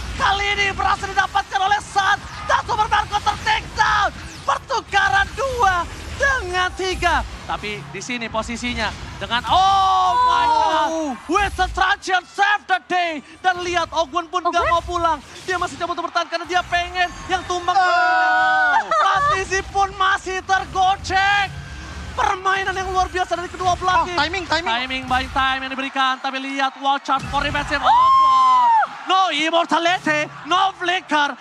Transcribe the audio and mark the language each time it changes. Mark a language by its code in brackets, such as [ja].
[id] Kali ini berhasil didapatkan oleh Sans. Dan Super Marco ter-take down. Pertukaran 2 dengan 3. Tapi di sini posisinya dengan [en] my God. With the truncheon save the day. [id] Dan lihat Ogun pun gak mau pulang. Dia masih coba untuk bertahan karena dia pengen yang tumbang. FlapTZ pun masih tergocek. Permainan yang luar biasa dari kedua belah tim. [en] Timing by time [id] yang diberikan. Tapi lihat [en] watch out for defensive. No Immortality, no Flicker.